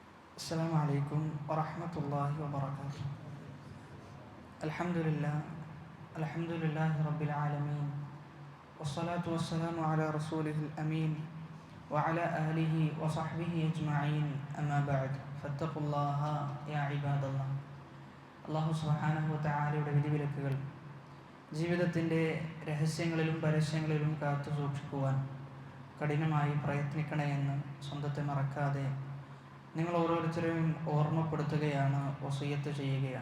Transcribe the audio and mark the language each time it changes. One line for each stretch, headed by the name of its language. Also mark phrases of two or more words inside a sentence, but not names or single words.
Arabic: السلام عليكم ورحمة الله وبركاته. الحمد لله رب العالمين، والصلاة والسلام على رسوله الأمين وعلى آله وصحبه أجمعين. أما بعد فاتقوا الله يا عباد الله. الله سبحانه و
Malayalam: തആലയുടെ വിധിവിലക്കുകൾ ജീവിതത്തിൻ്റെ രഹസ്യങ്ങളിലും പരസ്യങ്ങളിലും കാത്തു സൂക്ഷിക്കുവാൻ കഠിനമായി പ്രയത്നിക്കണേ എന്ന് സ്വന്തത്തെ മറക്കാതെ നിങ്ങൾ ഓരോരുത്തരെയും ഓർമ്മപ്പെടുത്തുകയാണ്, വസിയ്യത്ത് ചെയ്യുകയാണ്.